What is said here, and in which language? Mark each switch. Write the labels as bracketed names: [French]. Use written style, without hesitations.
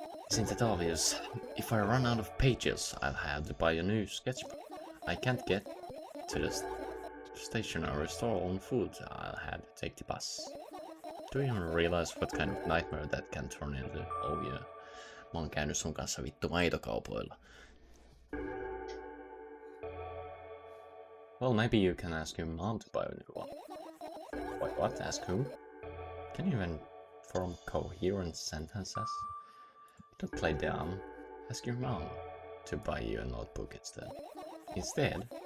[English] Isn't it obvious? If I run out of pages, I'll have to buy a new sketchbook. I can't get to the stationery store on foot. I'll have to take the bus. Do you even realize what kind of nightmare that can turn into? Oh yeah. [Finnish] Mä oon käynyt sun kanssa vittu maitokaupoilla. [English] Well, maybe you can ask your mom to buy a new one. Wait, what? Ask who? Can you even form coherent sentences? Don't play dumb. Ask your mom to buy you a notebook instead.